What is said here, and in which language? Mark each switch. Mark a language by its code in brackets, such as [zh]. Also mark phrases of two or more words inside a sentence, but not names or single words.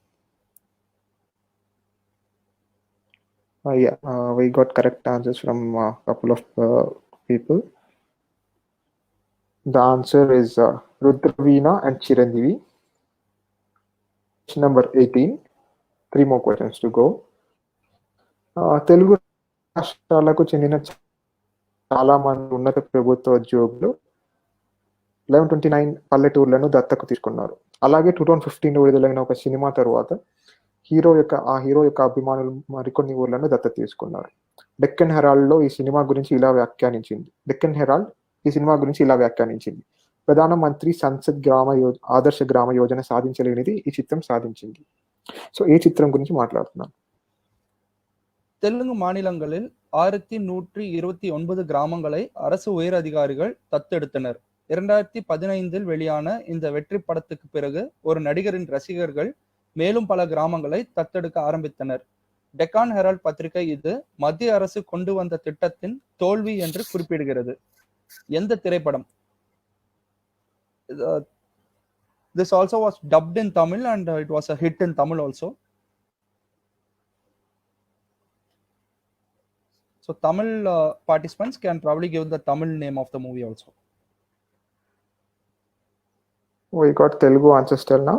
[en] We got correct answers from a couple of people. The answer is Rudraveena and Chiranjeevi. Question number 18. 3 more questions to go. [te] తెలుగు రాష్ట్రాలకు చెందిన చాలా మంది ఉన్నత ప్రభుత్వ ఉద్యోగులు 1129 పల్లెటూర్లను దత్తకు తీసుకున్నారు. అలాగే 2015 విడుదలైన ఒక సినిమా తరువాత హీరో యొక్క అభిమానులు మరికొన్ని ఊర్లను దత్తత తీసుకున్నారు. డెక్కన్ హెరాల్డ్ ఈ సినిమా గురించి ఇలా వ్యాఖ్యానించింది. ప్రధానమంత్రి సంసద్ ఆదర్శ గ్రామ యోజన సాధించలేనిది ఈ చిత్రం సాధించింది. సో ఏ చిత్రం గురించి మాట్లాడుతున్నాం? [ta] தெலுங்கு மாநிலங்களில் 1129 கிராமங்களை அரசு உயர் அதிகாரிகள் தத்தெடுத்தனர். 2015 வெளியான இந்த வெற்றி படத்துக்கு பிறகு ஒரு நடிகரின் ரசிகர்கள் மேலும் பல கிராமங்களை தத்தெடுக்க ஆரம்பித்தனர். டெக்கான் ஹெரால்ட் பத்திரிகை இது மத்திய அரசு கொண்டு வந்த திட்டத்தின் தோல்வி என்று குறிப்பிடுகிறது. எந்த திரைப்படம்? [en] This also was dubbed in Tamil and it was a hit in Tamil also. So Tamil participants can probably give the Tamil name of the movie also. We got Telugu answers till now.